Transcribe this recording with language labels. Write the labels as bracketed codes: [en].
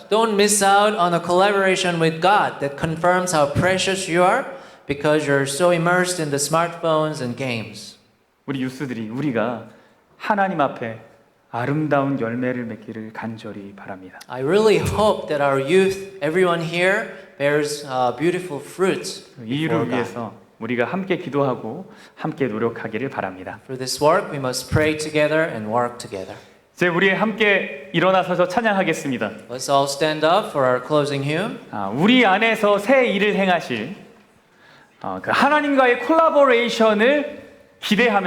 [en] Don't miss out on a collaboration with God that confirms how precious you are because you're so immersed in the smartphones and games. [ko] 우리 유스들이 우리가 하나님 앞에 아름다운 열매를 맺기를 간절히 바랍니다. [en] I really hope that our youth, everyone here, bears beautiful fruits [ko] 이 [en] before [ko] 일을 [en] God. [ko] 위해서 우리가 함께 기도하고 함께 노력하기를 바랍니다. [en] For this work, we must pray together and work together. [ko] 이제 우리 함께 일어나서서 찬양하겠습니다. [en] Let's all stand up for our closing hymn. [ko] 우리 안에서 새 일을 행하실 그 하나님과의 콜라보레이션을 기대하면서